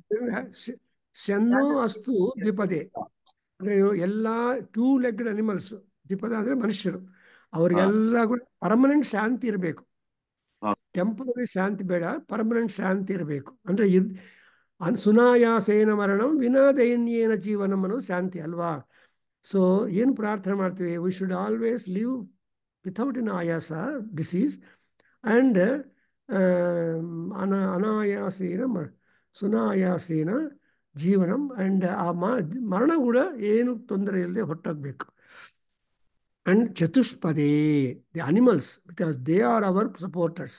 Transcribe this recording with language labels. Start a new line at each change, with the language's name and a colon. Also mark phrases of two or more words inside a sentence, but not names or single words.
Sanskrit: ಶನ್ನೋ ಅಸ್ತು ದ್ವಿಪದೇ
Kannada: ಅಂದ್ರೆ ಎಲ್ಲ
Sanskrit: 2
English: legged animals.
Kannada: ದ್ವಿಪದ ಅಂದ್ರೆ ಮನುಷ್ಯರು, ಅವ್ರಿಗೆಲ್ಲ ಪರ್ಮನೆಂಟ್ ಶಾಂತಿ ಇರಬೇಕು. ಟೆಂಪರರಿ ಶಾಂತಿ ಬೇಡ, ಪರ್ಮನೆಂಟ್ ಶಾಂತಿ ಇರಬೇಕು. ಅಂದ್ರೆ
Sanskrit: ಸುನಾಯಾಸೇನ ಮರಣಂ ವಿನಾ ದೈನ್ಯೇನ ಜೀವನಂ
Kannada: ಅನ್ನೋದು ಶಾಂತಿ ಅಲ್ವಾ? ಸೊ ಏನು ಪ್ರಾರ್ಥನೆ ಮಾಡ್ತೀವಿ?
English: we should always live without in ಆಯಾಸ, disease, and
Sanskrit: ಅನಾಯಾಸೇನ ಸುನಾಯಾಸೇನ ಜೀವನಂ.
Kannada: ಆ್ಯಂಡ್ ಆ ಮರಣ ಕೂಡ ಏನು ತೊಂದರೆ ಇಲ್ಲದೆ ಹೊರಟೋಗ್ಬೇಕು.
English: and ಚತುಷ್ಪದೇ the animals, because they are our supporters.